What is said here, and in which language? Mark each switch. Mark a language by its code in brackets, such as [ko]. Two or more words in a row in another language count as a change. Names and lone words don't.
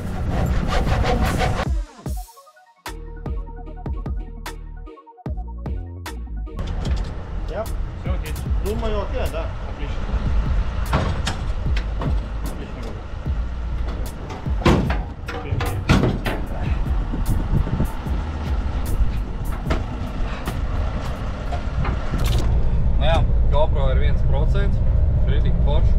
[lv] Ja? [ru] Думаю, окей, да. Отлично. [lv] Jā, GoPro ir 1%, rītīgi forši.